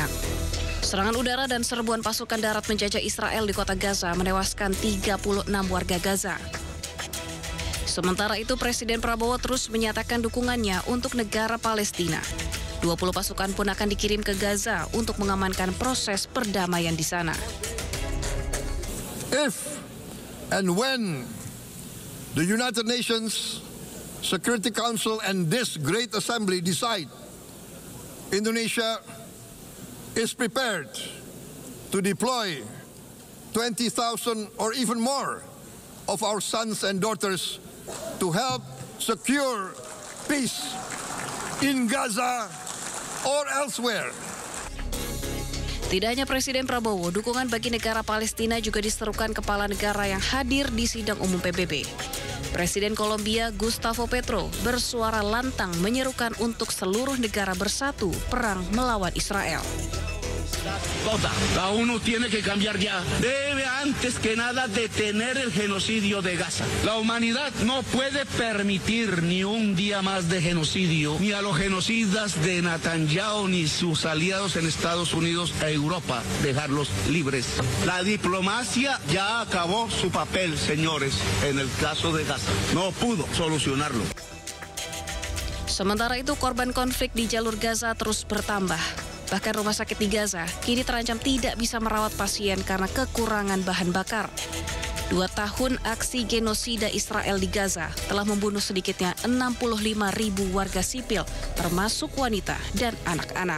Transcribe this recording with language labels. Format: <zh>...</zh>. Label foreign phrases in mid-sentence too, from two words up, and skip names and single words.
<id>Serangan udara dan serbuan pasukan darat menjajah Israel di kota Gaza menewaskan 36 warga Gaza. Sementara itu, Presiden Prabowo terus menyatakan dukungannya untuk negara Palestina. 20 pasukan pun akan dikirim ke Gaza untuk mengamankan proses perdamaian di sana.</id> <en>If and when the United Nations Security Council and this great assembly decide Indonesia is prepared to deploy 20,000 or even more of our sons and daughters to help secure peace in Gaza or elsewhere.</en> <id>Tidak hanya Presiden Prabowo, dukungan bagi negara Palestina juga diserukan kepala negara yang hadir di sidang umum PBB. Presiden Kolombia Gustavo Petro bersuara lantang menyerukan untuk seluruh negara bersatu perang melawan Israel.</id> <es>Cada uno tiene que cambiar ya. Debe antes que nada detener el genocidio de Gaza. La humanidad no puede permitir ni un día más de genocidio, ni a los genocidas de Netanyahu ni sus aliados en Estados Unidos e Europa, dejarlos libres. La diplomacia ya acabó su papel, señores, en el caso de Gaza. No pudo solucionarlo.</es> <id>Sementara itu, korban konflik di jalur Gaza terus bertambah. Bahkan rumah sakit di Gaza kini terancam tidak bisa merawat pasien karena kekurangan bahan bakar. 2 tahun aksi genosida Israel di Gaza telah membunuh sedikitnya 65.000 warga sipil, termasuk wanita dan anak-anak.</id>